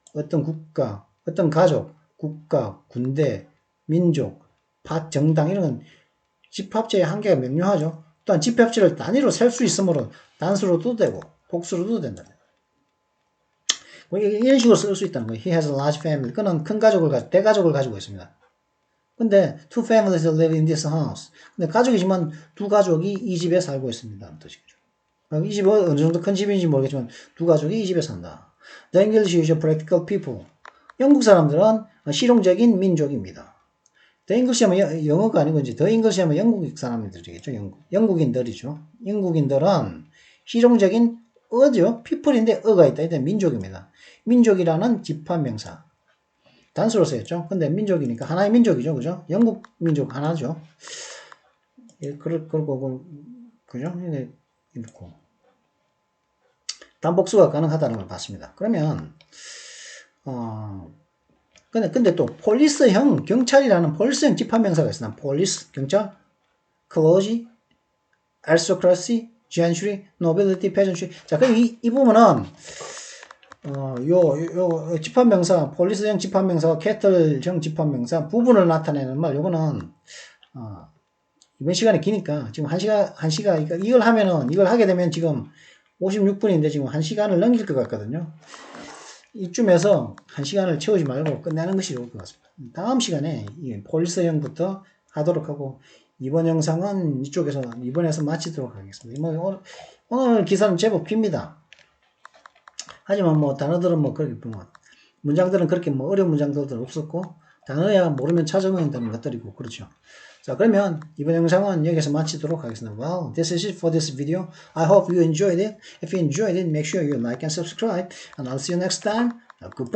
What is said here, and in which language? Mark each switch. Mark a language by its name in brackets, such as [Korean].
[Korean] 어떤 국가, 어떤 가족, 국가, 군대, 민족, 정당 이런 건 집합체의 한계가 명료하죠. 또한 집합체를 단위로 셀 수 있으므로 단수로도 되고 복수로도 된다. 이런 식으로 쓸 수 있다는 거예요. [English] He has a large family. [Korean] 그는 큰 가족을 대가족을 가지고 있습니다. [English] 근데 two families live in this house. [Korean] 근데 가족이지만 두 가족이 이 집에 살고 있습니다. 뜻이죠. 이 집은 어느 정도 큰 집인지 모르겠지만 두 가족이 이 집에 산다. [English] The English is a practical people. [Korean] 영국 사람들은 실용적인 민족입니다. The English 하면 영어가 아니고 이제 The English 하면 영국 사람들이겠죠. 영국인들이죠. 영국인들은 실용적인 어죠. people인데 어가 있다. 일단 민족입니다. 민족이라는 집합명사. 단수로 쓰였죠. 근데 민족이니까 하나의 민족이죠. 그죠? 영국 민족 하나죠. 예, 그럴 거고, 그죠? 이렇고. 단복수가 가능하다는 걸 봤습니다. 그러면, 근데 또, 폴리스형, 경찰이라는 폴리스형 집합명사가 있습니다. 폴리스, 경찰, 클로지, aristocracy, gentry, nobility, peasantry. 자, 그럼 이 부분은, 요 집합명사, 폴리스형 집합명사와 캐틀형 집합명사 부분을 나타내는 말, 요거는, 이번 시간이 기니까, 지금 이걸 하면은, 이걸 하게 되면 지금 56분인데 지금 1시간을 넘길 것 같거든요. 이쯤에서 1시간을 채우지 말고 끝내는 것이 좋을 것 같습니다. 다음 시간에 이 폴리스형부터 하도록 하고, 이번 영상은 이번에서 마치도록 하겠습니다. 오늘 기사는 제법 깁니다. 하지만 단어들은 그렇게 문장들은 그렇게 어려운 문장들도 없었고, 단어야 모르면 찾아보면 되는 것들이고, 그렇죠. 자, 그러면 이번 영상은 여기서 마치도록 하겠습니다. [English] Well, this is it for this video. I hope you enjoyed it. If you enjoyed it, make sure you like and subscribe, and I'll see you next time. Goodbye.